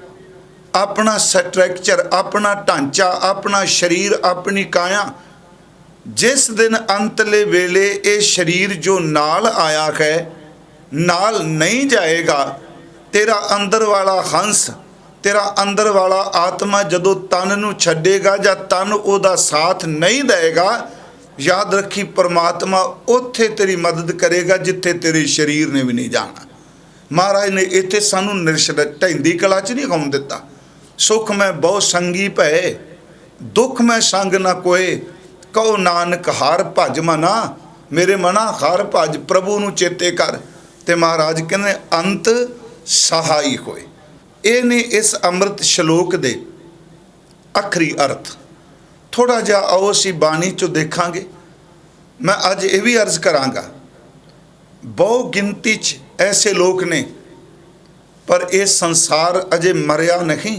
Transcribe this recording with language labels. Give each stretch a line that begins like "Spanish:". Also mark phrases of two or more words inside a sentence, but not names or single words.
Punjabi: ਅਪਨਾ ਸਟ੍ਰਕਚਰ, ਅਪਨਾ ਢਾਂਚਾ, ਅਪਨਾ ਸ਼ਰੀਰ, ਅਪਨੀ ਕਾਇਆ, ਜਿਸ ਦਿਨ ਅੰਤਲੇ ਵੇਲੇ ਯੇ ਸ਼ਰੀਰ ਜੋ ਨਾਲ ਆਇਆ ਹੈ ਨਾਲ ਨਹੀਂ ਜਾਏਗਾ, ਤੇਰਾ ਅੰਦਰ ਵਾਲਾ ਹੰਸ, ਤੇਰਾ ਅੰਦਰ ਵਾਲਾ ਆਤਮਾ ਜਦੋਂ ਤਨ ਨੂੰ ਛੱਡੇਗਾ ਯਾ ਤਨ ਓਦਾ ਸਾਥ ਨਹੀਂ ਦੇਗਾ, ਯਾਦ ਰੱਖੀਂ ਪਰਮਾਤਮਾ ਉੱਥੇ ਤੇਰੀ ਮਦਦ ਕਰੇਗਾ ਜਿੱਥੇ ਤੇਰੇ ਸ਼ਰੀਰ ਨੇ ਭੀ ਨਹੀਂ ਜਾਣਾ। ਮਹਾਰਾਜ ਨੇ ਇੱਥੇ ਸਾਨੂੰ ਢਹਿੰਦੀ ਕਲਾ ਚ ਨਹੀਂ ਕੌਮ ਦਿੱਤਾ। ਸੁਖ ਮੇਂ ਬਹੁ ਸੰਗੀ ਭਯ, ਦੁਖ ਮੇਂ ਸੰਗ ਨਾ ਕੋਏ। ਕਹੋ ਨਾਨਕ ਹਰ ਭਜ ਮਨਾ। ਮੇਰੇ ਮਨਾ ਹਰ ਭਜ, ਪ੍ਰਭੂ ਨੂੰ ਚੇਤੇ ਕਰ। ਤੇ ਮਹਾਰਾਜ ਕਹਿਣੇ ਅੰਤ ਸਹਾਈ ਹੋਏ। ਯੇ ਨੇ ਇਸ ਅੰਮ੍ਰਿਤ ਸ਼ਲੋਕ ਦੇ ਆਖ਼ਰੀ ਅਰਥ। ਥੋੜ੍ਹਾ ਜਾ ਆਓ ਅਸੀਂ ਬਾਣੀ ਚੋਂ ਦੇਖਾਂਗੇ। ਮੈਂ ਅੱਜ ਯੇ ਭੀ ਅਰਜ਼ ਕਰਾਂਗਾ, ਬਹੁ ਗਿਣਤੀ ਚ ਐਸੇ ਲੋਗ ਨੇ, ਪਰ ਯਹ ਸੰਸਾਰ ਅਜੇ ਮਰਿਆ ਨਹੀਂ।